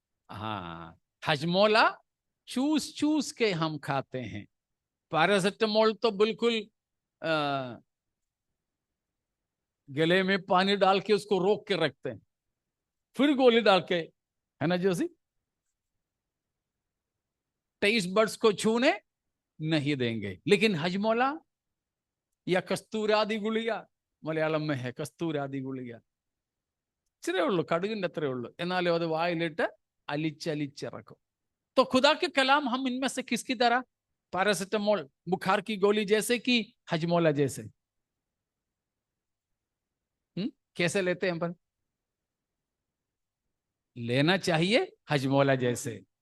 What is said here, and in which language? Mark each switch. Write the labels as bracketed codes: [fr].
[hi] हाँ, हजमोला चूस चूस के हम खाते हैं। पैरासिटामोल तो बिल्कुल गले में पानी डाल के उसको रोक के रखते हैं, फिर गोली डाल के, है ना जोशी, टेस्ट बड्स को छूने नहीं देंगे। लेकिन हजमोला या कस्तूरादि गुलिया, മലയാളം में है कस्तूरादि गुलिया, [ml] ഇച്ചിരേ ഉള്ളൂ, കടുകിന്റെ അത്രേ ഉള്ളൂ, എന്നാലും അത് വായിലിട്ട് അലിച്ചലിച്ചിറക്കും। [hi] तो खुदा के कलाम हम इनमें से किसकी तरह, पैरासिटामोल बुखार की गोली जैसे कि हजमोला जैसे, कैसे लेते हैं अपन, लेना चाहिए हजमोला जैसे।